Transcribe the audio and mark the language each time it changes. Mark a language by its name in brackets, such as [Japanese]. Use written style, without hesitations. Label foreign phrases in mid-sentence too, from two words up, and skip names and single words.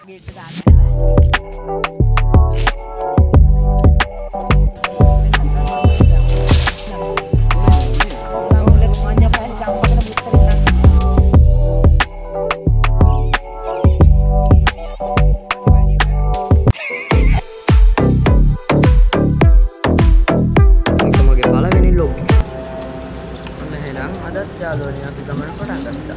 [Indonesian] Gitu kan. Mulai semuanya pakai gampang muterin kan. [Sinhala] මේක මගේ පළවෙනි ලොග් එක. ඔන්න එහෙනම් අදත් යාළුවනේ අපි ගමන පටන් ගත්තා.